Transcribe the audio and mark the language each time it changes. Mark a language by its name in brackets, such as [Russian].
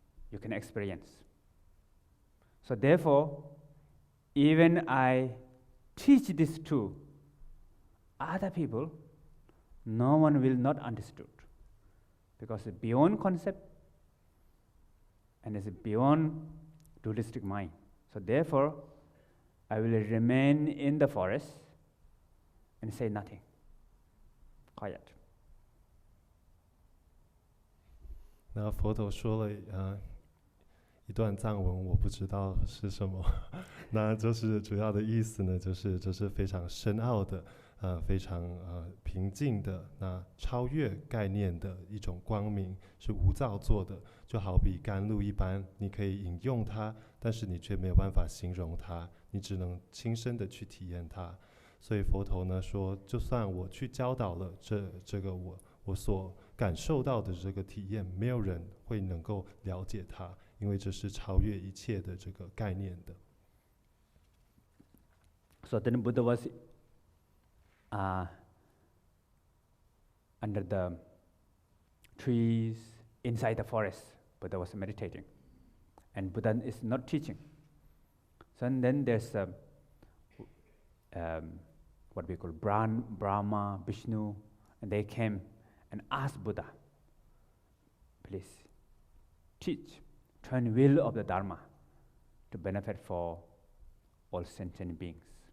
[English] You can experience. So therefore, even I teach this to other people, no one will not understood, because it's beyond concept and it's beyond dualistic mind. So therefore, I will remain in the forest and say nothing. Quiet. [Chinese] 那佛陀说了一段藏文，我不知道是什么，那就是主要的意思呢，就是这是非常深奥的，非常平静的，那超越概念的一种光明，是无造作的，就好比甘露一般，你可以饮用它，但是你却没有办法形容它，你只能亲身的去体验它。所以佛陀呢说，就算我去教导了这个我所感受到的这个体验，没有人会能够了解它，因为这是超越一切的这个概念的。 [English] So then Buddha was under the trees inside the forest. Buddha was meditating, and Buddha is not teaching. So and then there's what we call Brahma, Vishnu, and they came and asked Buddha, "Please teach, turn wheel of the Dharma to benefit for all sentient beings."